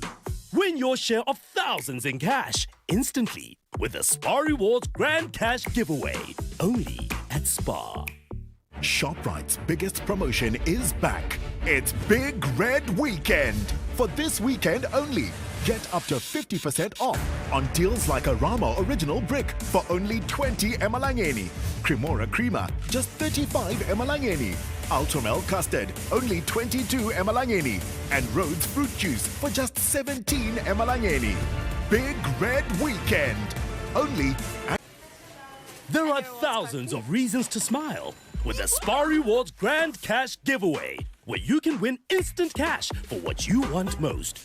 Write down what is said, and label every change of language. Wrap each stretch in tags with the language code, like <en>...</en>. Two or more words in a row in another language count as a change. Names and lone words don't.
<en>Win your share of thousands in cash instantly with the Spar Rewards Grand Cash Giveaway, only at Spar. ShopRite's biggest promotion is back. It's Big Red Weekend. For this weekend only, get up to 50% off on deals like a Rama Original Brick for only 20 emalangeni. Cremora Crema, just 35 emalangeni. Ultramel Custard, only 22 emalangeni. And Rhodes Fruit Juice for just 17 emalangeni. Big Red Weekend. Only at... There are thousands of reasons to smile with the Spar Rewards Grand Cash Giveaway, where you can win instant cash for what you want most.</en>